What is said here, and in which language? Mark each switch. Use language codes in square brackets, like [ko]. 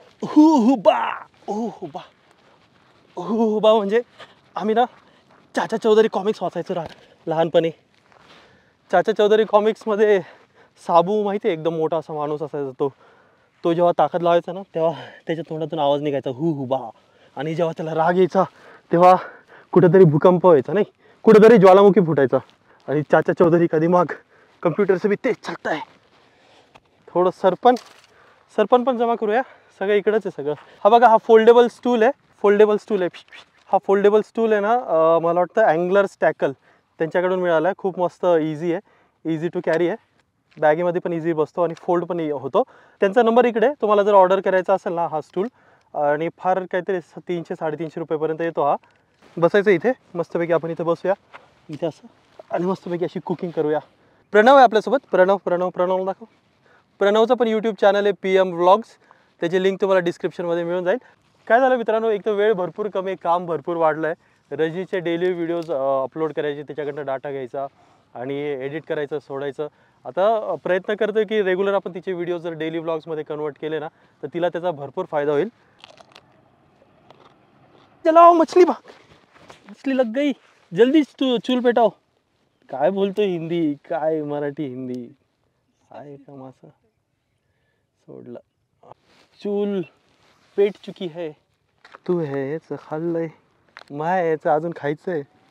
[mr] हुबा हुबा हुबा म्हणजे आम्ही ना चाचा चौधरी कॉमिक्स वाचायचो लहानपणी। चाचा चौधरी कॉमिक्समध्ये साबू माहिती आहे, एकदम मोठा असा माणूस असायचा, तो जेव्हा ताकद लावायचा ना, तेव्हा त्याच्या तोंडातून आवाज निघायचा हुबा। आणि जेव्हा त्याला राग यायचा तेव्हा कुठेतरी भूकंप व्हायचा, नाही कुठेतरी ज्वालामुखी फुटायचा। आणि चाचा चौधरी कधी मग [hi] कम्प्युटर से भी तेज चलता है। [mr] थोडं सरपण पण जमा करूया, सगळं इकडंच आहे सगळं। हा बघा, हा फोल्डेबल स्टूल आहे, फोल्डेबल स्टूल आहे। हा फोल्डेबल स्टूल आहे ना, मला वाटतं अँगलर्स टॅकल त्यांच्याकडून मिळाला आहे। खूप मस्त इझी आहे, [en] easy to carry [mr] आहे, बॅगेमध्ये पण इझी बसतो आणि फोल्ड पण होतो। त्यांचा नंबर इकडे, तुम्हाला जर ऑर्डर करायचा असेल ना हा स्टूल, आणि फार काहीतरी 300-350 रुपयेपर्यंत येतो हा। बसायचं इथे मस्तपैकी, आपण इथे बसूया इथे असं आणि मस्तपैकी अशी कुकिंग करूया। प्रणव आहे आपल्यासोबत, प्रणव दाखव। प्रणवचं पण यूट्यूब चॅनल आहे PM व्लॉग्स, त्याची लिंक तुम्हाला डिस्क्रिप्शनमध्ये मिळून जाईल। काय झालं मित्रांनो, एक तर वेळ भरपूर कमी, काम भरपूर वाढलं आहे। रजीचे डेली व्हिडिओज अपलोड करायचे, त्याच्याकडनं डाटा घ्यायचा आणि एडिट करायचं, सोडायचं। आता प्रयत्न करतोय की रेग्युलर आपण तिचे व्हिडिओज जर डेली व्लॉग्समध्ये कन्वर्ट केले ना, तर तिला त्याचा भरपूर फायदा होईल। [hi] चलाओ मछली भाग, मछली लग गई, जल्दी चूल पेटाओ। [mr] काय बोलतोय हिंदी, काय मराठी हिंदी आहे का मासा सोडला। [hi] चूल पेट चुकी है, [mr] तू हे याचं खाल्लंय, माय याचं अजून खायचंय।